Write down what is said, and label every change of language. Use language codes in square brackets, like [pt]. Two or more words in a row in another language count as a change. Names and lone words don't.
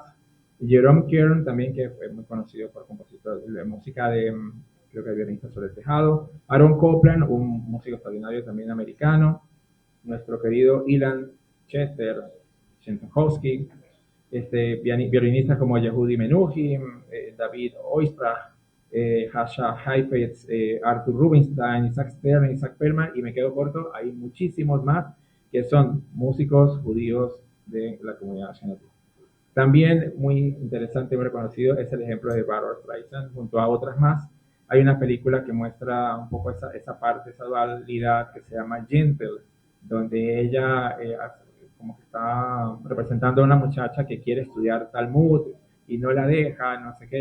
[es] Jerome Kern, también, que fue muy conocido por compositor de música de, creo que violinista sobre el tejado. Aaron Copland, un músico extraordinario también americano. Nuestro querido Ilan Chester Shentohowski. Violinistas como Yehudi Menuhin, David Oistrakh, Hasha Heifetz, Arthur Rubinstein, Isaac Stern, Isaac Perlman, y me quedo corto, hay muchísimos más que son músicos judíos de la comunidad ashkenazí. También muy interesante y muy reconocido es el ejemplo de Barbra Streisand, junto a otras más. Hay una película que muestra un poco esa parte, esa dualidad, que se llama Gentle, donde ella como que está representando a una muchacha que quiere estudiar Talmud y no la deja, no sé qué.